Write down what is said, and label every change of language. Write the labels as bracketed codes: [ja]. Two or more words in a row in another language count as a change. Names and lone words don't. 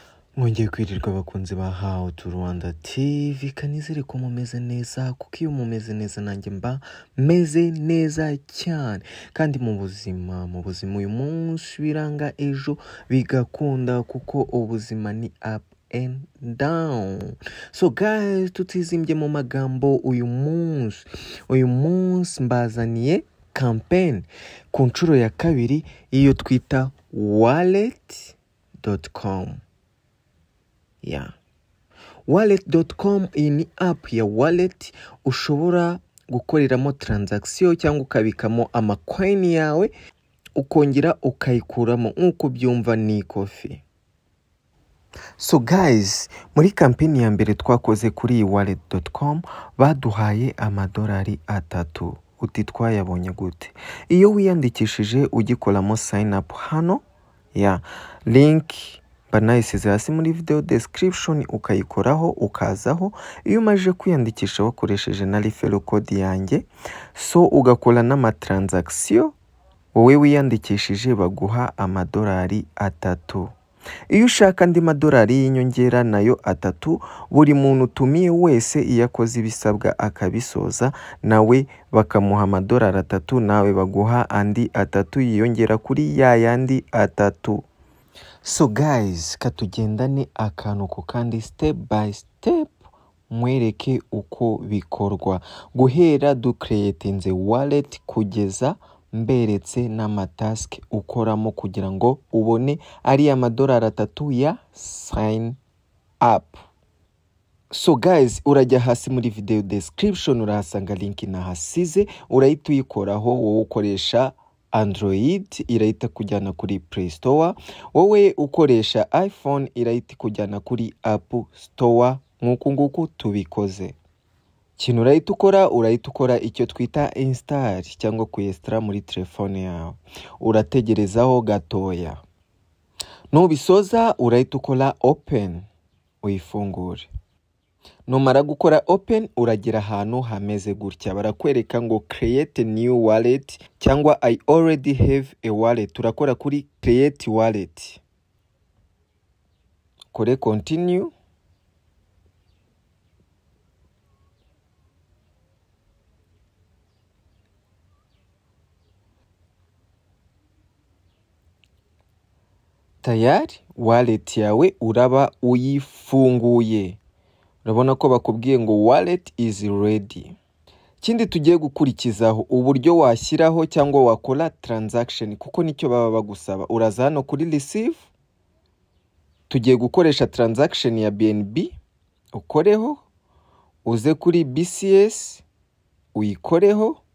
[rw] Mwongeye kwirirwa abakunzi ba How to Rwanda TV, kanizere ko mumeze neza, kuko iyo mumeze neza nanjye mba meze neza cyane. Kandi mu buzima uyu munsi biranga ejo bigakunda, kuko ubuzima ni [en] up and down. So guys, [rw] tutizimbye mu magambo, uyu munsi mbazaniye campaign ku nshuro ya kabiri iyo twita wallet.com. Wallet.com iyi ni app ya wallet ushobora gukoreramo transaction cyangwa ukabikamo amacoin yawe ukongera ukayikuramo nk'uko byumva ni coffee. [en] So guys, [rw] muri campaign ya mbere twakoze kuri iyi wallet.com baduhaye amadolari 3. Uti twayabonye gute? Iyo wiyandikishije ugikoramo [en] sign up [rw] hano link banayisize hasi muri [en] video description, [rw] ukayikoraho ukazaho. Iyo umaje kwiyandikisha wakoresheje na [en] referral code [rw] yanjye, so ugakora n'ama transaction, wowe wiyandikishije baguha amadolari 3. Iyo ushaka andi madolari y'inyongera nayo 3, buri muntu utumiye wese iyo akoze ibisabwa akabisoza nawe bakamuha amadolari 3, nawe baguha andi 3 yiyongera kuri yandi 3. [en] So guys, [rw] katugendane akantu ko kandi [en] step by step [rw] mwereke uko bikorwa, guhera du creatinze wallet kugeza mberetse n'amatask ukoramo kugira ngo ubone ari amadolari 3 ya [en] sign up. So guys, [rw] urajya hasi muri [en] video description [rw] urahasanga link nahasize, urahita uyikoraho. Wowe ukoresha Android irahita kujyana kuri Play Store, wowe ukoresha iPhone irahita kujyana kuri Apple Store. Nguku tubikoze. Kintu urahita ukora icyo twita install cyangwa kuyestra muri telefone yawe. Urategerezaho gatoya. Nubisoza urahita ukora open uyifungure. Numara gukora open uragera ahantu hameze gutya, barakwereka ngo [en] create new wallet [rw] cyangwa [en] I already have a wallet. [rw] Turakora kuri [en] create wallet, [rw] kore continue. Tayari wallet yawe uraba uyifunguye. Urabona ko bakubwiye ngo [en] wallet is ready. [rw] Kindi tugiye gukurikizaho uburyo washyiraho cyangwa wakora transaction, kuko nicyo baba bagusaba. Uraza hano kuri receive, tugiye gukoresha transaction ya BNB, ukoreho. Uze kuri BCS uyikoreho.